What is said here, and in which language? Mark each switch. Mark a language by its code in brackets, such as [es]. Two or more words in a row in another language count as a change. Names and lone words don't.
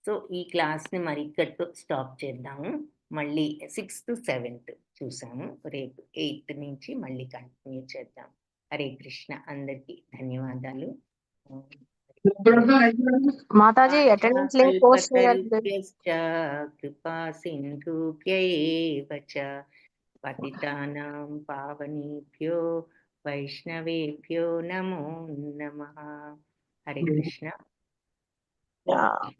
[te] సో ఈ క్లాస్ని మరి ఇక్కడితో స్టాప్ చేద్దాము. మళ్ళీ 6th 7th చూసాము. రేపు 8th నుంచి మళ్ళీ కంటిన్యూ చేద్దాం. హరే కృష్ణ. అందరికీ ధన్యవాదాలు. మాతాజీ అటెండెన్స్ లింక్ పోస్ట్ చేయాలి. [sa] కల్పతరుభ్యశ్చ కృపా సింధుభ్య ఏవ చ పతితానాం పావనేభ్యో వైష్ణవేభ్యో నమో నమః. [te] హరే కృష్ణ.